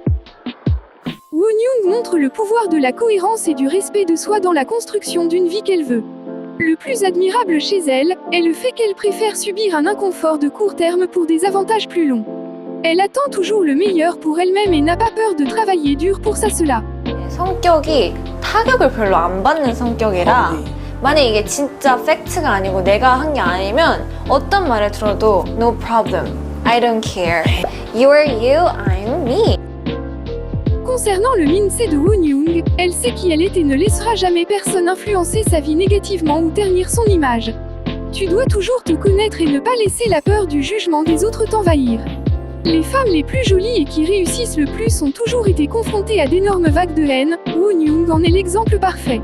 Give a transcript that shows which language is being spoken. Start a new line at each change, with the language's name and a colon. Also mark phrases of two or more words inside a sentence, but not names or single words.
French: Wonyoung montre le pouvoir de la cohérence et du respect de soi dans la construction d'une vie qu'elle veut. Le plus admirable chez elle est le fait qu'elle préfère subir un inconfort de court terme pour des avantages plus longs. Elle attend toujours le meilleur pour elle-même et n'a pas peur de travailler dur pour ça cela.
Korean: 성격이 타격을 별로 안 받는 성격이라 만약 이게 진짜 팩트가 아니고 내가 한 게 아니면 어떤 말을 들어도
English: no problem, I don't care, you're you, I'm me.
French: Concernant le mindset de Wonyoung, elle sait qui elle est et ne laissera jamais personne influencer sa vie négativement ou ternir son image. Tu dois toujours te connaître et ne pas laisser la peur du jugement des autres t'envahir. Les femmes les plus jolies et qui réussissent le plus ont toujours été confrontées à d'énormes vagues de haine, Wonyoung en est l'exemple parfait.